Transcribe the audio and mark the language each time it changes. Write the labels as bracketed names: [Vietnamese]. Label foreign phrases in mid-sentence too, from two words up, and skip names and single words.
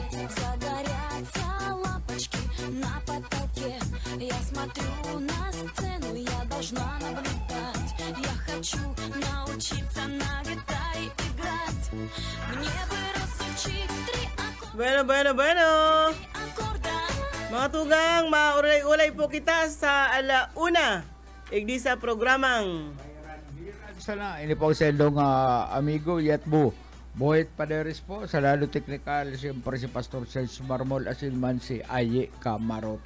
[Russian] Загорятся лампочки на потолке. Я смотрю на сцену, я должна наблюдать. Я хочу научиться на гитаре играть. Мне бы разучить 3 Bueno. аккорда. [Bikol] Mga tugang, maulay-ulay po kita sa alauna. Igdi sa programang Sana, ini po sa ilong amigo Yatbo. Boyet Paderes po, sa lalo technical, siyempre si Pastor Serge Marmol, asin man si Aye Camarote.